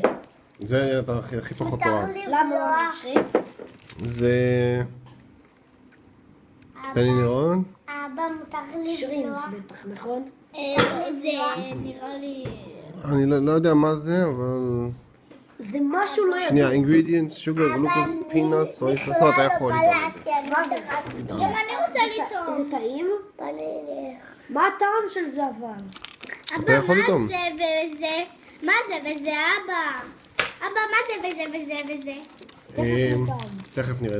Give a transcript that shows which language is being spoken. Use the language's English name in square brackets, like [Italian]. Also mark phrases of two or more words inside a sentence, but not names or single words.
[Hebrew] זה אתה הכי פחות תורה. למה? זה שריפס? זה... תן לי לראות. אבא, מותר לי שרימס בטח, נכון? זה נראה לי... אני לא יודע מה זה, אבל... זה משהו לא ידוע. שנייה, [English] ingredients, sugar, glucose, peanuts, soy sauce, [Hebrew] אתה יכול לטעום את זה. מה זה? גם אני רוצה לטעום. זה טעים? מה הטעם של זה אבל? אתה יכול אבא, לטעום. מה זה וזה? מה זה וזה, אבא? אבא, מה זה וזה וזה וזה? תכף נראה.